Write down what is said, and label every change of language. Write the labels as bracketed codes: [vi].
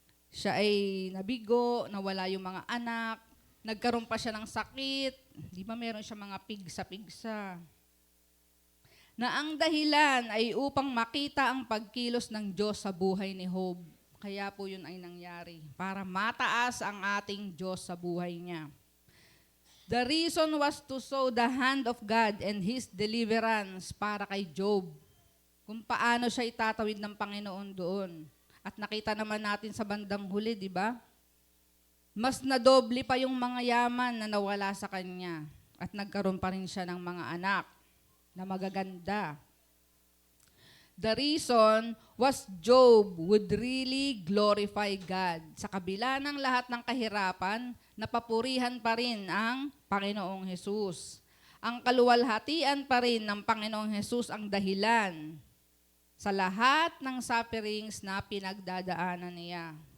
[tl] Siya ay nabigo, nawala yung mga anak, nagkaroon pa siya ng sakit, di ba meron siya mga pigsa-pigsa. Na ang dahilan ay upang makita ang pagkilos ng Diyos sa buhay ni Job. Kaya po yun ay nangyari, para mataas ang ating Diyos sa buhay niya. [en] The reason was to show the hand of God and His deliverance [tl] para kay Job. Kung paano siya itatawid ng Panginoon doon. At nakita naman natin sa bandang huli, di ba? Mas nadoble pa yung mga yaman na nawala sa kanya. At nagkaroon pa rin siya ng mga anak na magaganda. [en] The reason was Job would really glorify God. [tl] Sa kabila ng lahat ng kahirapan, napapurihan pa rin ang Panginoong Hesus. Ang kaluwalhatian pa rin ng Panginoong Hesus ang dahilan sa lahat ng sufferings na pinagdadaanan niya.